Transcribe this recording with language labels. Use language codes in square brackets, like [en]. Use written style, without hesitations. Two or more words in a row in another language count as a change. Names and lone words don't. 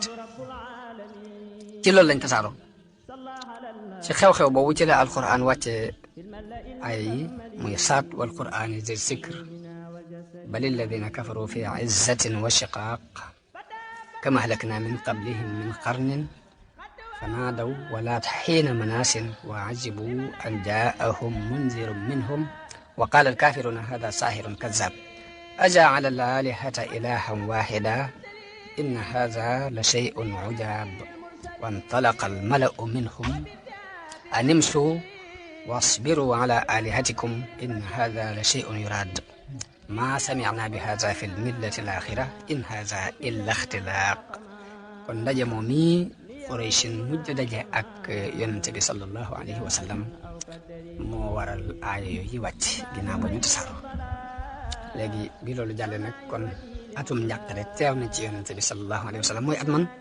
[wo] sotti ci loolu lañ tasaaroo ci xew-xew boobu ci la alquran wàcce ay yi muy saat [ar] والقرآن ذي الذكر بل الذين كفروا في عزة وشقاق كم أهلكنا من قبلهم من قرن فنادوا ولا حين مناس وعجبوا أن جاءهم منذر منهم وقال الكافرون هذا ساحر كذاب أجعل الآلهة إلها واحدا إن هذا لشيء عجاب وانطلق الملأ منهم أن امشوا واصبروا على آلهتكم إن هذا لشيء يراد ما سمعنا بهذا في الملة الآخرة إن هذا إلا اختلاق [wo] kon ndaje moom mi Quraysin mujj daje ak yonent bi [ar] صلى الله عليه وسلم [wo] moo waral aaya yooyu wàcc ginnaaw ba ñu tasaaroo léegi bi loolu jàllee nag kon atum njàqare teew na ci yonent bi [ar] صلى الله عليه وسلم [wo] mooy at man